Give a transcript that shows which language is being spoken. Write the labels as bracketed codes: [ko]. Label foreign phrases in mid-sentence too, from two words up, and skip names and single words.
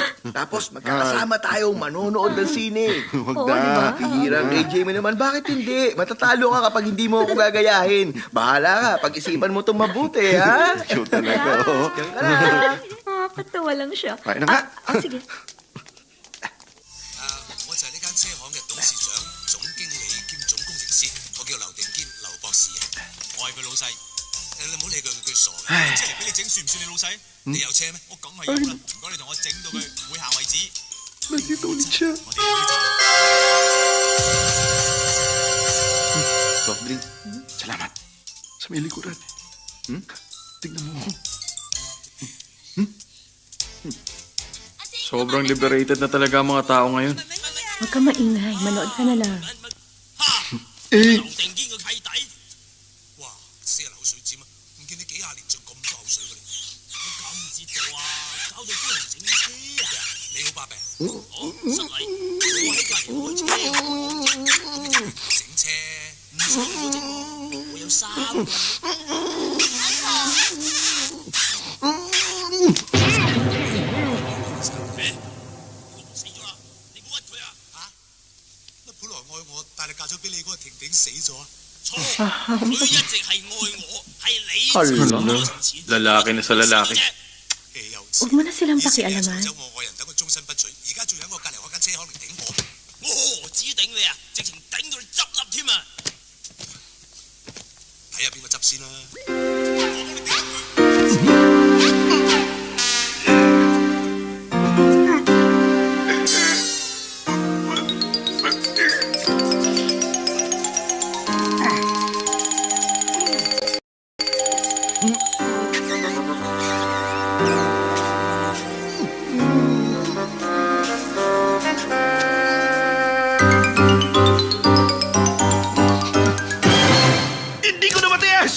[tl] Tapos magkakasama tayong manonood ng sine. Huwag Oo, na. di ba? Hirang AJ mo naman, bakit hindi? Matatalo ka kapag hindi mo ako gagayahin. Bahala ka, pag-isipan mo itong mabuti, ha? Shoot talaga, oh. Diyan ka na. Nakakatawa lang siya. Tayo na nga. Sige. [yue] 我就係呢間車行嘅董事長、總經理兼總工程師，我叫劉定堅，劉博士啊。我係佢老細。你唔好理佢傻嘅。車嚟俾你整，算唔算你老細？你有車咩？我梗係有啦。唔該你同我整到佢會行為止。 [tl] Nandito ulit siya. [yue] 我哋有啲 [en] Soft drink. [tl] Salamat. Sa may likuran. Tignan mo. Sobrang liberated na talaga ang mga tao ngayon. Huwag ka maingay. Manood ka na lang. [yue] 劉定堅個契弟。哇！死人口水尖啊！唔見你幾廿年仲咁多口水嘅你，我搞唔知道啊！搞到幫人整車啊！你好把柄，好失禮，我喺隔離開車，整車唔使我整喎，我有3個。死咗啦！你冇屈佢啊！嚇？乜本來愛我，但係嫁咗俾你嗰個婷婷死咗啊？錯，佢一直係愛我，係你 [tl] Hala. [yue] 我從前 [tl] Lalaki na sa lalaki. [yue] 豈有 [tl] Huwag mo na silang pakialaman. [yue] 咗我愛人等我終身不娶，而家仲喺我隔離開間車行嚟頂我，我何止頂你啊，直情頂到你執笠添啊！睇下邊個執先啦。我幫你頂佢。 [tl] Hindi ko na matiis!